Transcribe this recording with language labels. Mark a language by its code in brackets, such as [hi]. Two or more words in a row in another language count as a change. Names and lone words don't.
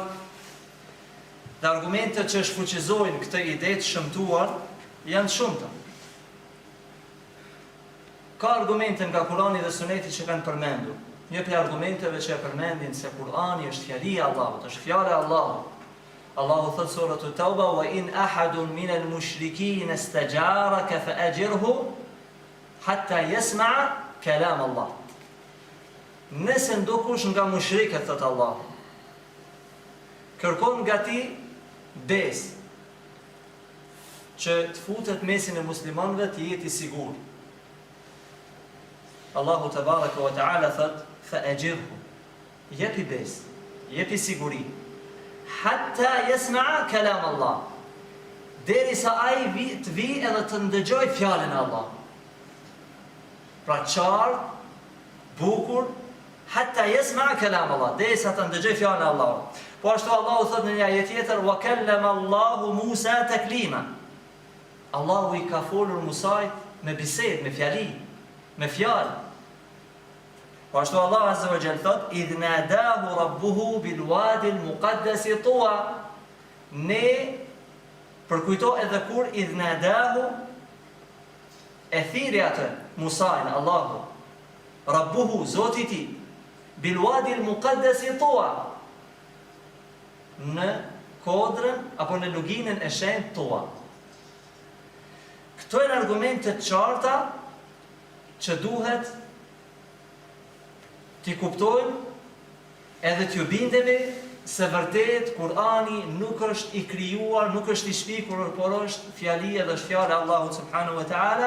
[sq] Dhe argumentet që shfuqizojnë këtë ide të shëmtuar janë shumëta. Ka argumente nga Kurani dhe Suneti që kanë përmendur. Një prej argumenteve që e përmendin se Kurani është fjalia e Allahut, është fjala e Allahut. Allahu thot suratu Tauba, [ar] وإن أحد من المشركين استجارك فأجره حتى يسمع كلام الله. [sq] Nëse ndokush nga mushrikët, thot Allahu, kërkon nga ti besë që të futet mesin e muslimanëve, të jetë i sigurt. Allahu [ar] تبارك وتعالى [sq] thot [ar] فأجره, [sq] jepi besë, jepi siguri, [ar] حتى يسمع كلام الله, [sq] derisa ai të vi edhe të ndëgjoj fjalën e Allah. Pra qartë, bukur, [ar] حتى يسمع كلام الله, [sq] derisa të ndëgjoj fjalën e Allah. Po ashtu Allahu thot në një ajet tjetër, [ar] وكلم الله موسى تكليما. [sq] Allahu i ka folur Musait me bisedë, me fjali, me fjalë. Po ashtu Allah [ar] عز وجل [sq] thot: [ar] "إذ ناداه ربه بالوادي المقدس طوى." [sq] Ne përkujto edhe kur [ar] إذ ناداه [sq] e thiri atë Musain, Allahu, rabbuhu, Zoti i tij, [ar] بالوادي المقدس طوى, [sq] në kodrën apo në luginën e shenjtë Tuwa. Këto janë argumente të qarta që duhet t'i kuptojmë edhe t'ju bindemi se vërtet Kur'ani nuk është i krijuar, nuk është i shpikur, por është fjali edhe është fjala e Allahut [ar] سبحانه وتعالى.